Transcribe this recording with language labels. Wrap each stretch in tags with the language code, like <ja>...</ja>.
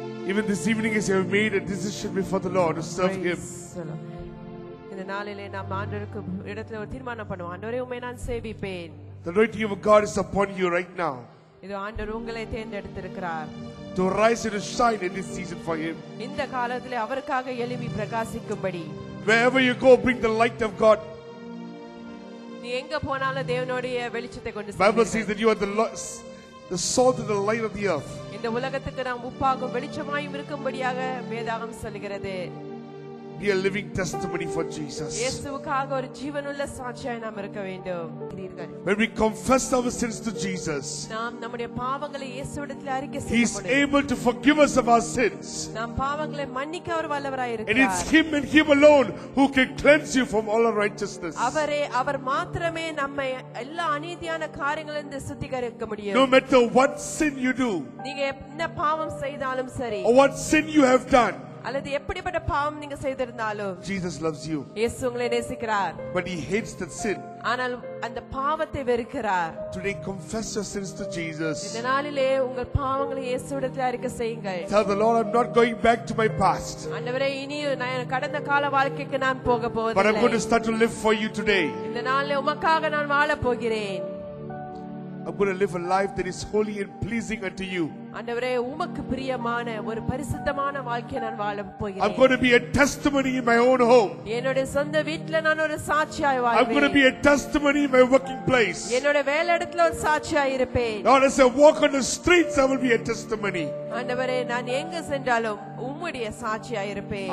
<en>Even this evening, as you have made a decision before the Lord to serve Him,</en> <ta>இந்த நாளிலே நாம் ஆண்டவருக்கு இடத்துல ஒரு தீர்மானம் பண்ணுவோம். ஆண்டவரே உம்மை நான் சேவிப்பேன்.</ta> <en>the anointing of God is upon you right now</en> <ta>இது ஆண்டவர் உங்களை தேர்ந்தெடுத்திருக்கிறார்</ta> <en>to rise and to shine in this season for Him.</en> <ta>இந்த காலத்திலே அவருக்காக எழும்பி பிரகாசிக்கும்படி.</ta> <en>Wherever you go, bring the light of God.</en> <ta>நீ எங்க போனாலும் தேவனுடைய வெளிச்சத்தை கொண்டு</ta> <en>Bible says</en> <ta>செல்வீர்கள்.</ta> <en>that you are the salt and the light of the earth.</en> <ta>இந்த உலகத்துக்கு நாம் உப்பாகும் வெளிச்சமாயும் இருக்கும்படியாக வேதாகம் சொல்கிறது.</ta> <en>Be a living testimony for Jesus.</en> <ta>இயேசுவுக்காக ஒரு ஜீவனுள்ள சாட்சியாய் நாம் இருக்க வேண்டும்.</ta> <en>When we confess our sins to Jesus,</en> <ta>நாம் நம்முடைய பாவங்களை இயேசுவிடத்தில் அறிக்கை</ta> <en>He is</en> <ta>செய்ய</ta> <en>able to forgive us of our sins.</en> <ta>நாம் பாவங்களை மன்னிக்க அவர் வல்லவராய்</ta> <en>And it's</en> <ta>இருக்கிறார்.</ta> <en>Him and Him alone who can cleanse you from all unrighteousness.</en> <ta>அவர் மாத்திரமே நம்மை எல்லா அநீதியான காரியங்களிலிருந்து சுத்திகரிக்க</ta> <en>No</en> <ta>முடியும்.</ta> <en>matter what sin you do</en> <ta>நீங்க என்ன பாவம் செய்தாலும் சரி,</ta> <en>or what sin you have done,</en> <ta>அல்லது எப்படிப்பட்ட பாவம் நீங்க செய்திருந்தாலும்</ta> <en>Jesus loves you.</en> <ta>இயேசு உங்களை நேசிக்கிறார்.</ta> <en>But He hates that sin.</en> <ta>ஆனால் அந்த பாவத்தை வெறுக்கிறார்.</ta> <en>Today, confess your sins to Jesus.</en> <ta>இந்த நாளிலே உங்கள் பாவங்களை இயேசுவிடத்தில் அறிக்கை செய்யுங்கள்.</ta> <en>Tell the Lord, I'm not going back to my past,</en> <ta>ஆண்டவரே, இனி நான் கடந்த கால வாழ்க்கைக்கு நான் போக</ta> <en>but I'm going to</en> <ta>போவதில்லை.</ta> <en>start to live for you today.</en> <ta>இந்த நாளிலே உமக்காக நான் வாழப் போகிறேன்.</ta> <en>I'm going to live a life that is holy and pleasing unto you.</en> <ta>ஆண்டவரே, உமக்கு பிரியமான ஒரு பரிசுத்தமான வாழ்க்கையை நான் வாழப்</ta> <en>I'm</en> <ta>போகிறேன்.</ta> <en>going to be a testimony in my own home.</en> <ta>என்னுடைய சொந்த வீட்ல நான் ஒரு சாட்சியாய்</ta> <en>I'm going to be</en> <ta>வாழ்வேன்.</ta> <en>a testimony in my working place.</en> <ta>என்னோட வேலையிடத்துல ஒரு சாட்சியாய் இருப்பேன்.</ta> <en>Lord, as I walk on the streets, I will be a testimony.</en> <ta>ஆண்டவரே, நான் எங்க சென்றாலும் உம்முடைய சாட்சியாய் இருப்பேன்.</ta>